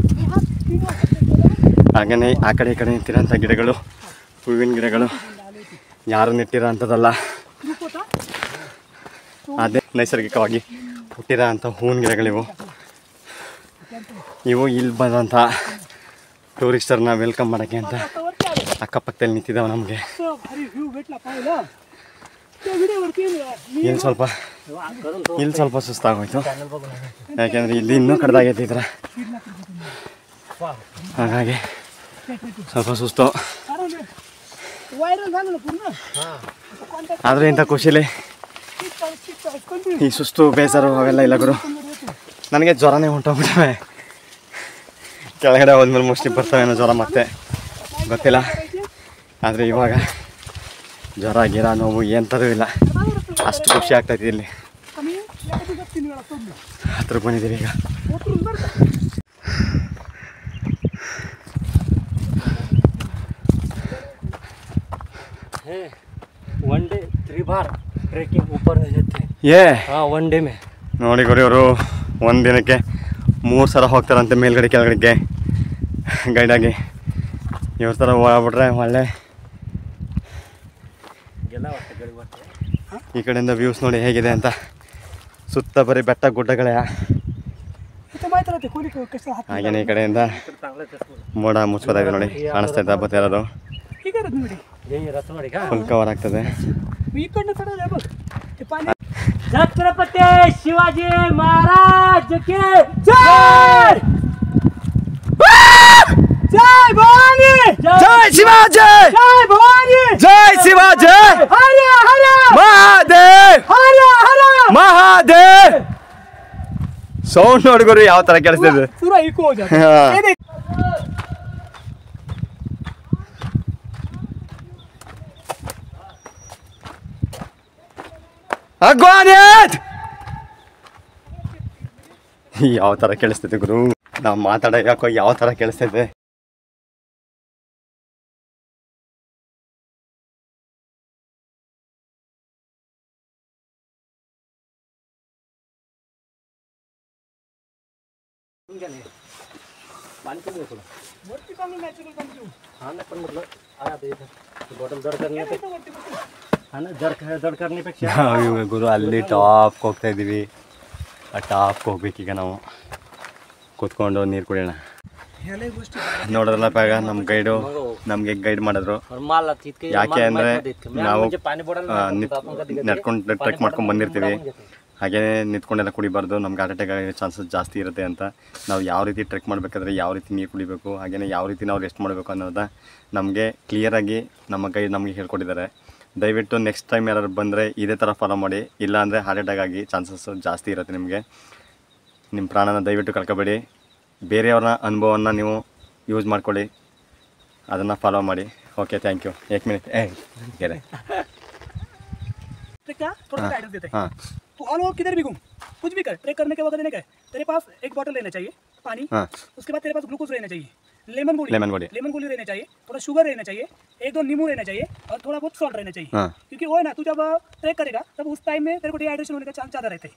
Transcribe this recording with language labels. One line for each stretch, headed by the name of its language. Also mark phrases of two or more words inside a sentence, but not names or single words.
Kannada: ಹಾಗೆಯೇ ಆ ಕಡೆ ಈ ಕಡೆ ನಿಂತಿರೋಂಥ ಗಿಡಗಳು, ಹೂವಿನ ಗಿಡಗಳು ಯಾರು ನೆಟ್ಟಿರೋ ಅಂಥದ್ದಲ್ಲ, ಅದೇ ನೈಸರ್ಗಿಕವಾಗಿ ಹುಟ್ಟಿರೋ ಅಂಥ ಹೂವಿನ ಗಿಡಗಳಿವು. ಇವು ಇಲ್ಲಿ ಬಂದಂಥ ಟೂರಿಸ್ಟರ್ನ ವೆಲ್ಕಮ್ ಮಾಡೋಕ್ಕೆ ಅಂತ
Marathi: वरती आले
Kannada: ಅಕ್ಕಪಕ್ಕದಲ್ಲಿ ನಿಂತಿದ್ದಾವೆ ನಮಗೆ.
Marathi: असं भारी व्ह्यू भेटला पाहायला त्या व्हिडिओवरती
Kannada: ಇಲ್ಲಿ ಸ್ವಲ್ಪ ಸುಸ್ತಾಗೋಯ್ತು, ಯಾಕೆಂದರೆ ಇಲ್ಲಿ ಇನ್ನೂ ಕಡ್ದಾಗೈತೆ ಈ ಥರ, ಹಾಗಾಗಿ ಸ್ವಲ್ಪ ಸುಸ್ತು.
Marathi: व्हायरल झालं ना पूर्ण.
Kannada: ಆದರೆ ಇಂಥ ಖುಷಿಲಿ ಈ ಸುಸ್ತು ಬೇಜಾರು ಅವೆಲ್ಲ ಇಲ್ಲ ಗುರು. ನನಗೆ ಜ್ವರನೇ ಹೊಂಟೋಗ್ಬಿಟ್ಟವೆ, ಕೆಳಗಡೆ ಹೋದ್ಮೇಲೆ ಮೋಸ್ಟ್ಲಿ ಬರ್ತಾವೇನೋ ಜ್ವರ ಮತ್ತೆ ಗೊತ್ತಿಲ್ಲ. ಆದರೆ ಇವಾಗ ಜ್ವರ ಗಿರ ನೋವು ಎಂಥದೂ ಇಲ್ಲ, ಅಷ್ಟು ಖುಷಿ ಆಗ್ತೈತಿ. ಇಲ್ಲಿ
Marathi: आम्ही या दिवसात 3 वेळा सोडलो.
Kannada: ಹತ್ರಕ್ಕೆ ಬಂದಿದ್ದೀವಿ ಈಗ.
Marathi: उतरून बरं का.
Hindi: है 1 डे 3 बार ट्रैकिंग ऊपर में जाते हैं। ಏ हाँ 1 डे में
Kannada: ನೋಡಿ ಗುರು, ಇವರು ಒಂದು ದಿನಕ್ಕೆ 3 ಸಲ ಹೋಗ್ತಾರಂತೆ ಮೇಲ್ಗಡೆ ಕೆಳಗಡೆಗೆ ಗೈಡಾಗಿ. ಇವ್ರ ಥರ ಹೋಗ್ಬಿಟ್ರೆ ಒಳ್ಳೆ.
Marathi: गेला वाटतं गडी वाटतं.
Kannada: ಈ ಕಡೆಯಿಂದ ವ್ಯೂಸ್ ನೋಡಿ ಹೇಗಿದೆ ಅಂತ. ಸುತ್ತ ಬರೀ ಬೆಟ್ಟ ಗುಡ್ಡಗಳೇ.
Marathi: इथं माहिती राहते कोणी कसं हात
Kannada: ಹಾಗೇನೆ ಈ ಕಡೆಯಿಂದ
Marathi: इकडे चांगलं दिसतं.
Kannada: ಮೋಡ ಮುಚ್ಕೋತಾ ಇದೆ ನೋಡಿ, ಕಾಣಿಸ್ತಾ ಇದ್ದ ಬತ್ತೆ ಇರೋದು.
Marathi: हे करत नाही हे रसवाडी का
English: full cover
Kannada: ಆಗ್ತದೆ.
Marathi: मी इकडनं चढवलंय बघ ते पाणी. छत्रपती शिवाजी महाराज की जय जय भवानी
Kannada: ಜೈ ಶಿವಾಜಿ,
Marathi: जय भवानी
Kannada: ಜೈ ಶಿವಾಜಿ,
Marathi: हर हर
Kannada: ಮಹಾದೇವ್
Marathi: हर हर.
Kannada: ಮಹಾದೇವ್. ಸೌಂಡ್ ನೋಡಿ ಗುರು ಯಾವ ತರ ಕೇಳಿಸ್ತಿದೆ.
Hindi: पूरा इको हो जाता हाँ. है. ये देख
Kannada: ಅಗ್ವಾನಿಯತ್ ಯಾವ ತರ ಕೇಳಿಸ್ತೈತೆ ಗುರು, ನಾವು ಮಾತಾಡೋ ಯಾಕೋ ಯಾವ ತರ ಕೇಳಿಸ್ತೈತೆ.
Marathi: पाणी पिऊ दे थोडं. वरती चांगलं नॅचरल पाणी पिऊ. हा ना पण म्हटलं आता इथं बॉटल जड करण्यापेक्षा वरती बसून. हा ना जड करण्यापेक्षा
Kannada: ನಾವು ಗುರು ಅಲ್ಲಿ ಟಾಪ್ಗೆ ಹೋಗ್ತಾ ಇದ್ದೀವಿ. ಆ ಟಾಪ್ಗೆ ಹೋಗ್ಬೇಕೀಗ ನಾವು, ಕೂತ್ಕೊಂಡು ನೀರು ಕುಡಿಯೋಣ.
Marathi: ह्याला गोष्टी
Kannada: ನೋಡಿದ್ರಲ್ಲ ಬೇಗ ನಮ್ಮ ಗೈಡು ನಮಗೆ ಗೈಡ್ ಮಾಡಿದ್ರು.
Marathi: माल इतके
Kannada: ಯಾಕೆ ಅಂದರೆ ನಾವು
Marathi: पाणी बॉटल
Kannada: ನಡ್ಕೊಂಡು ಟ್ರೆಕ್ ಮಾಡ್ಕೊಂಡು ಬಂದಿರ್ತೀವಿ, ಹಾಗೇ ನಿಂತ್ಕೊಂಡೆಲ್ಲ ಕುಡಿಬಾರ್ದು, ನಮ್ಗೆ
English: heart attack
Kannada: ಆಗೋ ಚಾನ್ಸಸ್ ಜಾಸ್ತಿ ಇರುತ್ತೆ ಅಂತ. ನಾವು ಯಾವ ರೀತಿ ಟ್ರೆಕ್ ಮಾಡಬೇಕಾದ್ರೆ ಯಾವ ರೀತಿ ನೀರು ಕುಡಿಬೇಕು, ಹಾಗೆಯೇ ಯಾವ ರೀತಿ ನಾವು ರೆಸ್ಟ್ ಮಾಡಬೇಕು ಅನ್ನೋದನ್ನ ನಮಗೆ ಕ್ಲಿಯರಾಗಿ ನಮ್ಮ ಗೈಡ್ ನಮಗೆ ಹೇಳ್ಕೊಟ್ಟಿದ್ದಾರೆ. ದಯವಿಟ್ಟು
English: next time
Kannada: ಯಾರು ಬಂದರೆ ಇದೇ ಥರ ಫಾಲೋ ಮಾಡಿ, ಇಲ್ಲಾಂದರೆ
English: heart attack
Kannada: ಆಗಿ ಚಾನ್ಸಸ್ ಜಾಸ್ತಿ ಇರುತ್ತೆ ನಿಮಗೆ. ನಿಮ್ಮ ಪ್ರಾಣನ ದಯವಿಟ್ಟು ಕಳ್ಕೊಬೇಡಿ, ಬೇರೆಯವ್ರನ್ನ ಅನುಭವವನ್ನು ನೀವು ಯೂಸ್ ಮಾಡ್ಕೊಳ್ಳಿ, ಅದನ್ನು ಫಾಲೋ ಮಾಡಿ. ಓಕೆ,
English: thank you.
Kannada: 1 ಮಿನಿಟ್ गेले.
Hindi: ट्रेक का थोड़ा गाइडेंस देते हैं. हाँ तू
English: all over
Hindi: किधर भी घूम, कुछ भी कर, ट्रेक करने के वक्त नहीं क्या तेरे पास एक बॉटल रहना चाहिए पानी. हाँ उसके बाद तेरे पास ग्लूकोज रहना चाहिए, लेमन गोली लेमन गोली रहना चाहिए, थोड़ा शुगर रहना चाहिए, 1-2 नींबू रहना चाहिए और थोड़ा बहुत सॉल्ट रहना चाहिए. हाँ क्योंकि वो है ना, तू जब ट्रेक करेगा तब उस टाइम में तेरे को डिहाइड्रेशन होने का चांस ज़्यादा रहते हैं.